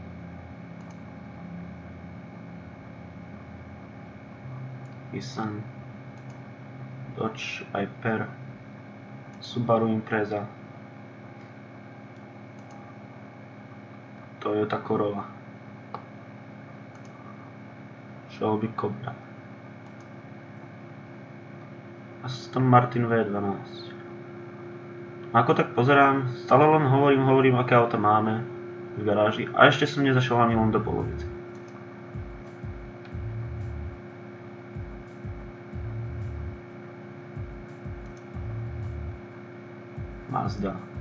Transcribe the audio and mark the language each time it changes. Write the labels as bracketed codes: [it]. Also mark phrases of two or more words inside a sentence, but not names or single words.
[sk] Nissan, Dodge Viper, Subaru Impreza, Toyota Corolla, Shelby Cobra, Aston Martin V12. Ako tak pozerám, stále len hovorím, aké auta máme v garáži a ešte som nezašiel ani len do polovice. Mazda.